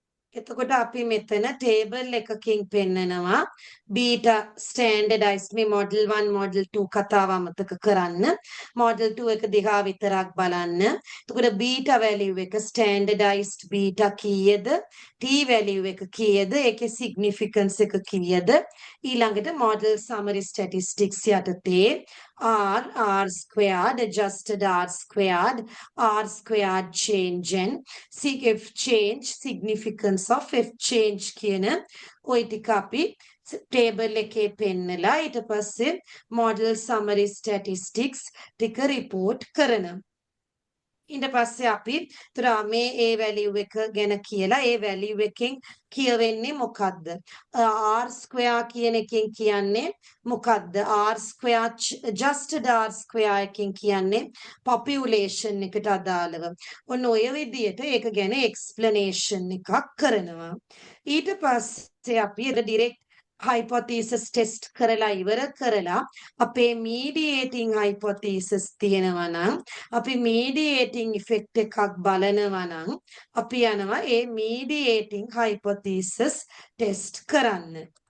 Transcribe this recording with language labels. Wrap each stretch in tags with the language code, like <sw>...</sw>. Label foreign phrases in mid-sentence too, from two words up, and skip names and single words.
<si>එතකොට අපි මෙතන ටේබල් එකකින් පෙන්නනවා</si> <en>beta standardised</en> <si>මේ</si> <en>model 1 model 2</en> <si>කතාව අමතක කරන්න මොඩල් 2 එක දිහා විතරක් බලන්න. එතකොට</si> <en>beta value</en> <si>එක</si> <en>standardised beta</en> <si>කීයද?</si> <en>T value</en> <si>එක කීයද? ඒකේ සිග්නිෆිකන්ස් එක කීයද? ඊළඟට</si> <en>model summary statistics</en> <si>යටතේ</si> <en>R, R squared, adjusted R squared, R squared change and F change, significance of F change</en> <si>කියන ওই ටික අපි ටේබල් එකේ පෙන්නලා ඊට පස්සේ</si> <en>model summary statistics</en> <si>ටික report කරනවා. ඊට පස්සේ අපි මේ</si> <en>A value</en> <si>එක ගැන කියලා</si> <en>A value</en> <si>එකෙන් කියවෙන්නේ මොකද්ද?</si> <en>R square</en> <si>කියන එකෙන් කියන්නේ මොකද්ද?</si> <en>R square adjusted R square</en> <si>එකෙන් කියන්නේ population එකට අදාළව. ඔන්න ඔය විදිහට ඒක ගැන explanation එකක් කරනවා. ඊට පස්සේ අපි</si> <en>direct hypothesis test</en> <si>කරලා ඉවර කරලා අපේ</si> <en>mediating hypothesis</en> <si>තියෙනවා නම් අපි</si> <en>mediating effect</en> <si>එකක් බලනවා නම් අපි යනවා ඒ</si> <en>mediating hypothesis test</en> <si>කරන්න.</si>